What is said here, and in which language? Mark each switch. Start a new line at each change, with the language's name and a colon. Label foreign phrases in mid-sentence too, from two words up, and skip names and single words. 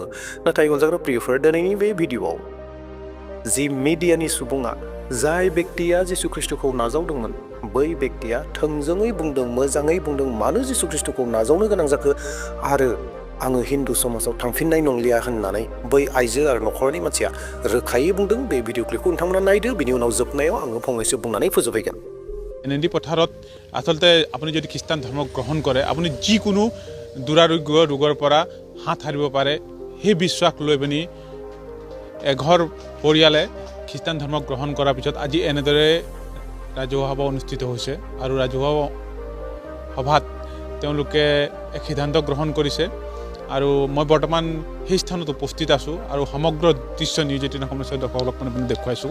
Bodo: नाथाय अनजाग्रा प्रियफोर, दिनैनि बे भिडिअआव जि मिडियानि सुबुङा जाय बेक्तिया जिसु ख्रिस्टखौ नाजावदोंमोन, बै बेक्तिया थोंजोङै बुंदों, मोजाङै बुंदों, मानो जिसु ख्रिस्टखौ नाजावनो गोनां जाखो आरो आङो हिन्दु समाजाव थांफिननाय नंलिया होननानै बै आइजो आरो नखरनि मानसिया रोखायै बुंदों। बे भिडिअ क्लिपखौ नोंथांमोना नायदो, बिनि उनाव जोबनायाव आङो फंनैसो बुंनानै फोजोबहैगोन।
Assamese: এনেদি পথাৰত আচলতে আপুনি যদি খ্ৰীষ্টান ধৰ্ম গ্ৰহণ কৰে, আপুনি যিকোনো দুৰাৰোগ্য ৰোগৰ পৰা হাত সাৰিব পাৰে, সেই বিশ্বাস লৈ পিনি এঘৰ পৰিয়ালে খ্ৰীষ্টান ধৰ্ম গ্ৰহণ কৰাৰ পিছত আজি এনেদৰে ৰাজহুৱা সভা অনুষ্ঠিত হৈছে আৰু ৰাজহুৱা সভাত তেওঁলোকে এক সিদ্ধান্ত গ্ৰহণ কৰিছে আৰু মই বৰ্তমান সেই স্থানত উপস্থিত আছোঁ আৰু সমগ্ৰ দৃশ্য নিউজ 18 সমস্যা দৰ্শকক মানে দেখুৱাইছোঁ।